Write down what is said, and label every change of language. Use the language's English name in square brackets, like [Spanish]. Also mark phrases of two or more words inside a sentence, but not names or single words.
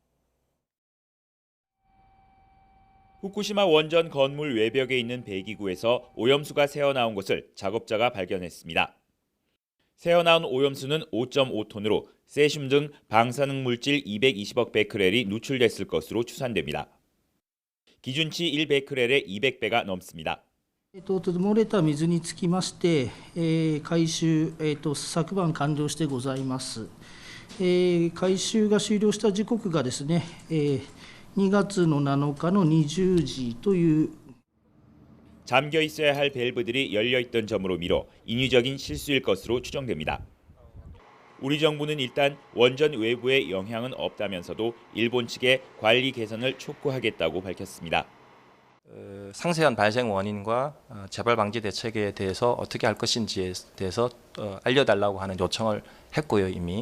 [Korean] 후쿠시마 원전 건물 외벽에 있는 배기구에서 오염수가 새어나온 것을 작업자가 발견했습니다. 새어나온 오염수는 5.5톤으로 세슘 등 방사능 물질 220억 베크렐이 누출됐을 것으로 추산됩니다. 기준치 1베크렐의 200배가 넘습니다. [Japanese] 漏れた水につきまして、回収、昨晩完了してございます。回収が終了した時刻がですね、2月の7日の20時という [Korean] 잠겨 있어야 할 밸브들이 열려 있던 점으로 미뤄 인위적인 실수일 것으로 추정됩니다. 우리 정부는 일단 원전 외부에 영향은 없다면서도 일본 측에 관리 개선을 촉구하겠다고 밝혔습니다. 상세한 발생 원인과 재발 방지 대책에 대해서 어떻게 할 것인지에 대해서 알려달라고 하는 요청을 했고요, 이미.